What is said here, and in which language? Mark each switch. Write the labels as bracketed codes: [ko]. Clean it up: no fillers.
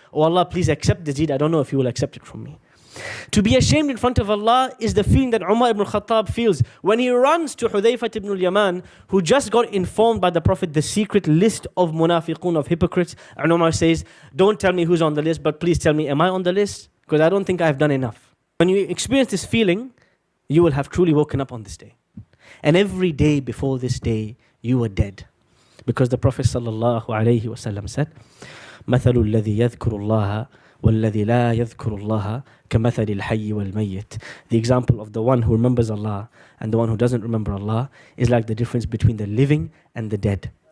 [en] Oh Allah, please accept this deed. I don't know if you will accept it from me. To be ashamed in front of Allah is the feeling that Umar ibn Khattab feels when he runs to Hudayfah ibn al-Yaman, who just got informed by the Prophet the secret list of munafiqun, of hypocrites. And Umar says, don't tell me who's on the list, but please tell me, am I on the list? Because I don't think I've done enough. When you experience this feeling, you will have truly woken up on this day. And every day before this day, you were dead. Because the Prophet sallallahu alayhi wasallam said, [ar] مَثَلُ الَّذِي يَذْكُرُ اللَّهَ وَالَّذِي لَا يَذْكُرُ اللَّهَ كَمَثَلِ الْحَيِّ وَالْمَيِّتِ. [en] The example of the one who remembers Allah and the one who doesn't remember Allah is like the difference between the living and the dead.